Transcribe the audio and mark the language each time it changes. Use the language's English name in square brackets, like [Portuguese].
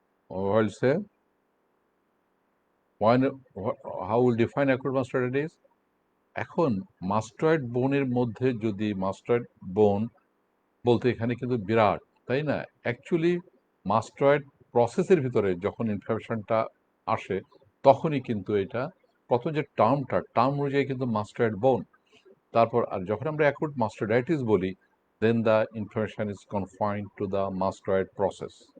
[English] I'll say, how will define acute mastitis? [Bangla] এখন মাস্টয়েড বোনের মধ্যে যদি মাস্টয়েড বোন বলতে এখানে কিন্তু বিরাট, তাই না? অ্যাকচুয়ালি মাস্টয়েড প্রসেসের ভিতরে যখন ইনফ্লামেশনটা আসে তখনই কিন্তু এটা প্রথম যে টার্ম অনুযায়ী কিন্তু মাস্টয়েড বোন। তারপর আর যখন আমরা অ্যাকুট মাস্টার্ডাইটিস বলি, [English] then the inflammation is confined to the mastoid process.